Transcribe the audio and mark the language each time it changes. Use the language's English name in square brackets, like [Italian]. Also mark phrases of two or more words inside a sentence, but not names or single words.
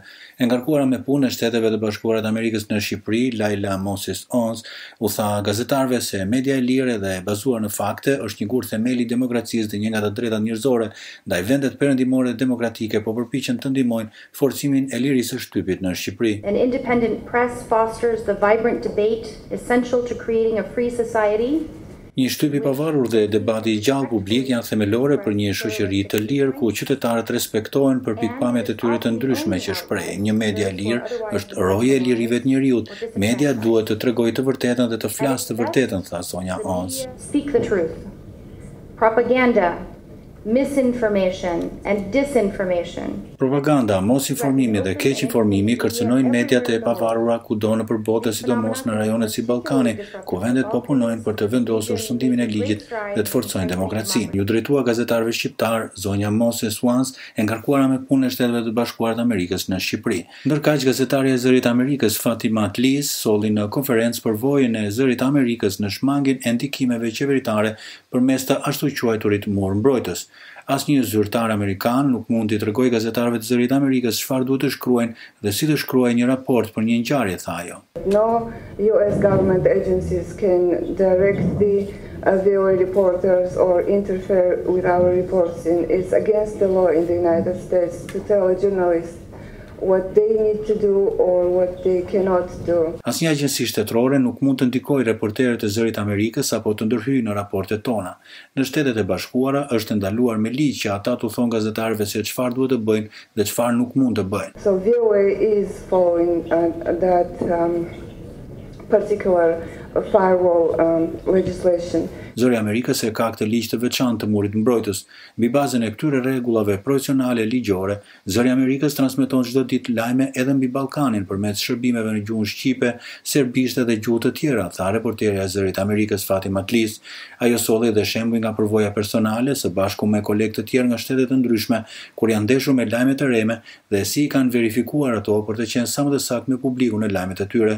[Albanian] E ngarkuara me punë e Shteteve të Bashkuara të Amerikës në Shqipëri, Laila Moses Ons u tha gazetarëve se media e lirë dhe e bazuar në fakte është një gur themeli i demokracisë dhe një nga të drejtat njerëzore, ndaj vendet perëndimore demokratike po përpiqen të ndihmojnë forcimin e lirisë së shtypit në Shqipëri. [English] An independent press fosters the vibrant debate essential to creating a free society. [Albanian] Një shtyp i pavarur dhe debati i gjallë publik janë themelore për një shoqëri të lirë ku qytetarët respektohen për pikpamjet e tyre të ndryshme që shprehin. Një media e lirë është roje e lirive të njerëzit. Media duhet të tregojë të vërtetën dhe të flasë të vërtetën, tha Sonja Ons. [English] Speak the truth. Propaganda, misinformation and disinformation. [Albanian] Propaganda, mosinformimi dhe keqinformimi kërcënojnë mediat e pavarura kudo nëpër botë, sidomos në rajonet si Ballkani, ku vendet po punojnë për të vendosur sundimin e ligjit dhe të forcojnë demokracinë. Ju drejtua gazetarëve shqiptar, zonja Moses Wans, e ngarkuara me punën e Shteteve të Bashkuara të Amerikës në Shqipëri. Ndërkaq gazetarja e Zërit të Amerikës Fatima Tlis solli në konferencë përvojën e Zërit të Amerikës në shmangjen e ndikimeve qeveritare përmes të ashtu quajturit mur mbrojtës. Asnjë zyrtar amerikan nuk mund t'i tregojë gazetarëve të Zërit të Amerikës çfarë duhet të shkruajnë dhe si të shkruajnë një raport për një ngjarje, tha ajo. [English] No US government agencies can directly VOA reporters or interfere with our reports. It's against the law in the United States to tell a journalist what they need to do or what they cannot do. [Albanian] Asnjë agjenci shtetërore nuk mund të ndikojë reporterët e Zërit të Amerikës apo të ndërhyjë në raportet tona. Në Shtetet e Bashkuara është ndaluar me ligj që ata t'u thonë gazetarëve se çfarë duhet të bëjnë dhe çfarë nuk mund të bëjnë. [English] So VOA is following that particular firewall legislation. [Albanian] Zëri i Amerikës e ka këtë ligj të veçantë të murit mbrojtës. Mbi bazën e këtyre rregullave profesionale ligjore, Zëri i Amerikës transmeton çdo ditë lajme edhe mbi Ballkanin përmes shërbimeve në gjuhën shqipe, serbishte dhe gjuhë të tjera, tha reporterja e Zërit të Amerikës Fatima Tlis. Ajo solli edhe shembuj nga përvoja personale së bashku me kolegë të tjerë nga shtete të ndryshme, kur janë ndeshur me lajme të rreme dhe si i kanë verifikuar ato për të qenë sa më të saktë me publikun e lajmet e tyre.